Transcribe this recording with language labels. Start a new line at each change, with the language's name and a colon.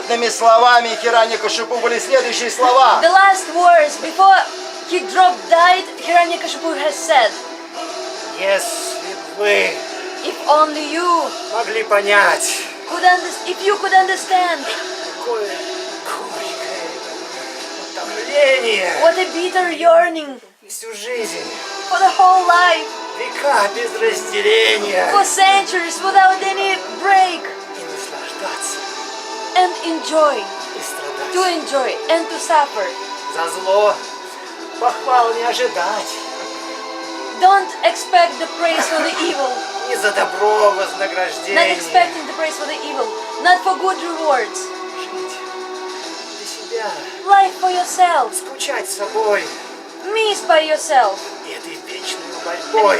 Russian: словами Хираньякашипу были следующие слова.
English: The last words before he dropped died, Hiranyakashipu has said,
Russian: Если бы вы
English: if only you
Russian: могли понять,
English: if you could understand
Russian: какое горькое утомление
English: what a bitter yearning
Russian: всю жизнь,
English: for the whole life,
Russian: века без разделения
English: for centuries without any break,
Russian: и наслаждаться,
English: and enjoy,
Russian: и страдать.
English: to enjoy and to suffer.
Russian: За зло похвал не ожидать,
English: Don't expect the praise for the evil,
Russian: не за добро
English: not
Russian: вознаграждение.
English: expecting the praise for the evil, not for good rewards.
Russian: Жить для себя,
English: Life for yourself,
Russian: скучать собой
English: miss by yourself,
Russian: и этой вечной борьбой,